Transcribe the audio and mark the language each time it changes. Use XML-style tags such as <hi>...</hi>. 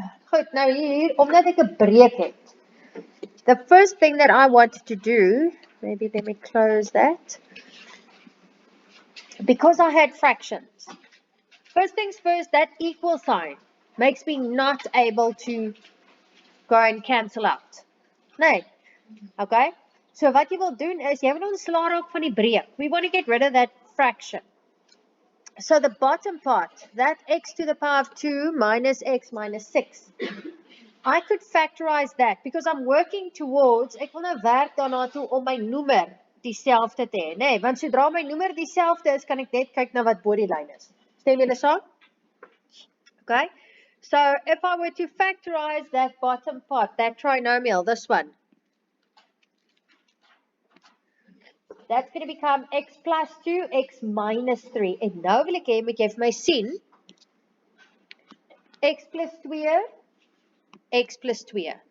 <af>Goed, nou hier, omdat ek 'n breek het.</af> <en>The first thing that I wanted to do, maybe let me close that. Because I had fractions. First things first, that equal sign makes me not able to go and cancel out.</en> <af>Nee. Okay? So wat jy wil doen is, jy wil ontslaa raak van die breek.</af> <en>We want to get rid of that fraction. So the bottom part, that x to the power of 2 minus x minus 6. I could factorize that because I'm working towards,</en> <af>ek wil nou werk daarna toe om my noemer dieselfde te hê, nee, want sodra my noemer dieselfde is, kan ek net kyk na wat bo die lyn is. Stem julle saam?</af> <en>Okay, so if I were to factorize that bottom part, that trinomial, this one, that's going to become x plus 2, x minus 3.</en> <af>En nou wil ek hê, moet jy vir my sien, x plus 2, x plus 2.</af>